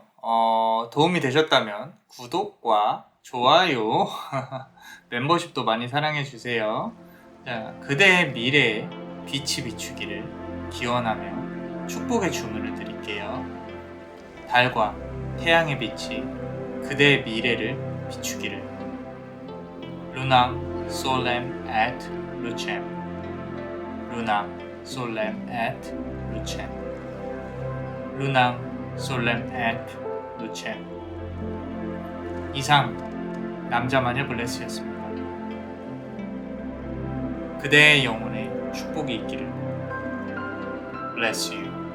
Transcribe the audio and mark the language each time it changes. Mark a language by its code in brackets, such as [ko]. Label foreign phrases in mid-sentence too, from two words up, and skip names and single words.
[ko] 도움이 되셨다면 구독과 좋아요, 멤버십도 많이 사랑해주세요. 자, 그대의 미래에 빛이 비추기를 기원하며 축복의 주문을 드릴게요. 달과 태양의 빛이 그대의 미래를 비추기를. [la] Lunam Solem et Lucem. Lunam Solem et Lucem. Lunam Solem et Lucem. [ko] 이상 남자마녀 블레스였습니다. 그대의 영혼에 축복이 있기를. [en] Bless you.